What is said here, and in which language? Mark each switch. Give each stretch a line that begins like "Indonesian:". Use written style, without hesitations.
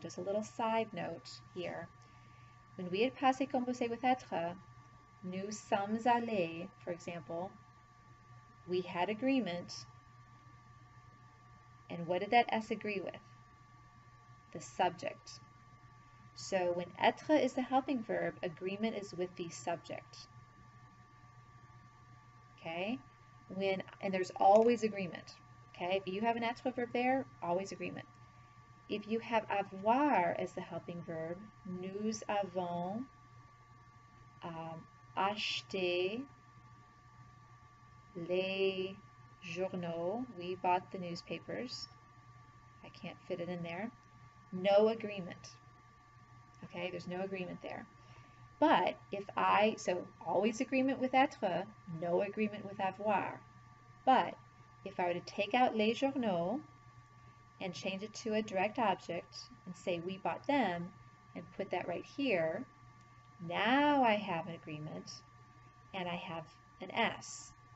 English: Just a little side note here. When we had passé composé with être,
French: nous sommes allés,
English: for example, we had agreement, and what did that S agree with? The subject. So when être is the helping verb, agreement is with the subject. Okay? And there's always agreement. Okay? If you have an être verb there, always agreement. If you have avoir as the helping verb,
French: nous avons acheté les journaux.
English: We bought the newspapers. I can't fit it in there. No agreement. Okay, there's no agreement there. But if so always agreement with être, no agreement with avoir. But if I were to take out les journaux and change it to a direct object and say we bought them and put that right here, now I have an agreement and I have an S.